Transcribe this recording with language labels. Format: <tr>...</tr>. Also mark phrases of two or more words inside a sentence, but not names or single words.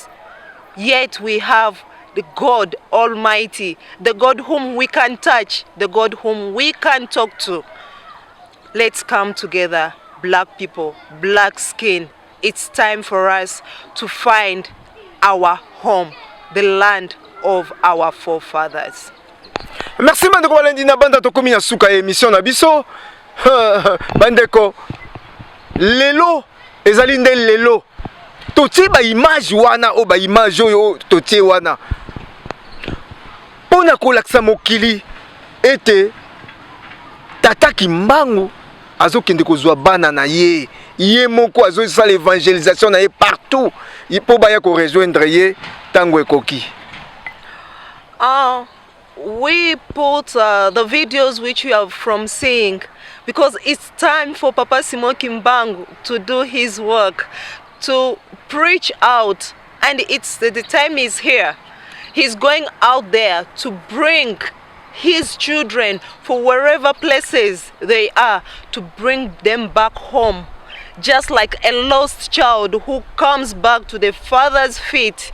<en>Yet we have the God Almighty, the God whom we can touch, the God whom we can talk to. Let's come together, black people, black skin. It's time for us to find our home, the land of our forefathers.</en> <ln>Merci bandeko balendi na banda tokomi na suka émission na biso. Bandeko lelo ezali nde lelo totie ba image wana o ba image oyo totie wana pona kolakisa mokili ete Tata Kimbangu azokende kozwa bana na ye moko azosala l'évangélisation na ye partout po baya ko rejoindre ye tango ekoki.</ln> <en>We put the videos which you have from seeing, because it's time for Papa Simon Kimbangu to do his work, to preach out, and the time is here. He's going out there to bring his children for wherever places they are, to bring them back home, just like a lost child who comes back to the father's feet.</en>